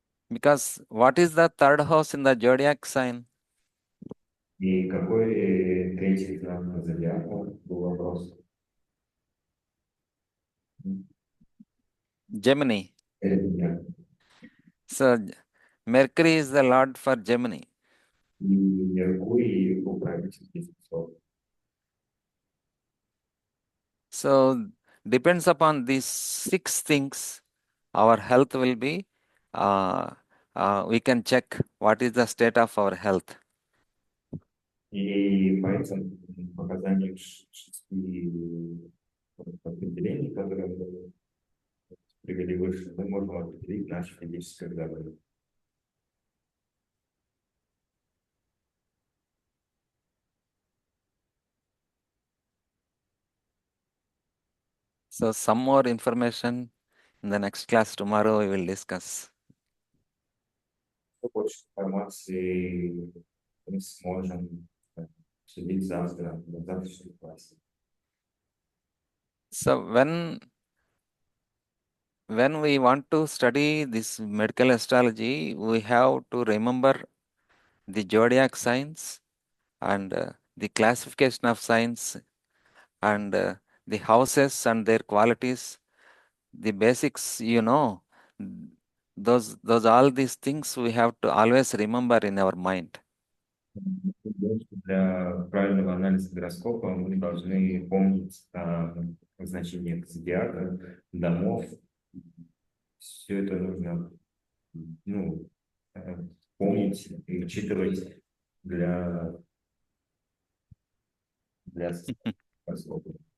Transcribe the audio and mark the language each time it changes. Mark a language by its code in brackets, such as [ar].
[en] Because what is the third house in the zodiac sign? [ru] И какой третий знак зодиака был вопрос? [en] Gemini. [ru] Меня. [en] So Mercury is the lord for Gemini. [ru] И Меркурий управитель близнецов. [en] So depends upon these 6 things, our health will be, we can check what is the state of our health. [ru] И по этим показаниям шести определений, которые мы привели выше, мы можем определить наше физическое здоровье. [en] So some more information in the next class tomorrow we will discuss. [ru] Больше информации мы сможем обсудить завтра, в завтрашнем классе. [en] So when we want to study this medical astrology, we have to remember the zodiac signs and the classification of signs and the houses and their qualities, the basics, those all these things we have to always remember in our mind. [ru] Для правильного анализа гороскопа мы должны помнить о значениях зодиака, домов. Все это нужно помнить и учитывать для гороскопа.